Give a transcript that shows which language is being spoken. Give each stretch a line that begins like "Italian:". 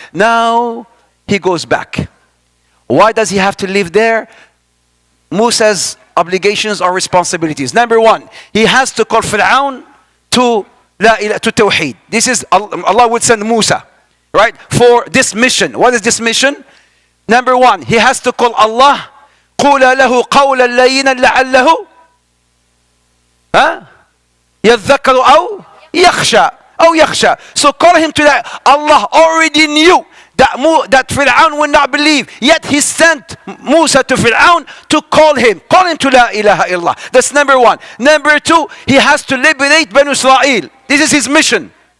English: Now he goes back. Why does he have to live there? Musa's obligations or responsibilities. Number one, he has to call Fir'aun to Tawheed. This is, Allah would send Musa, right, for this mission. What is this mission? Number one, he has to call Allah.
Arabic: قُولَ لَهُ قَوْلًا لَيِّنًا لَعَلَّهُ يذكر أو يخشى.
English: So call him to that. Allah already knew that Fir'aun would not believe. Yet he sent Musa to Fir'aun to call him to La ilaha illallah. That's number one. Number two, he has to liberate Banu Israel. This is his mission.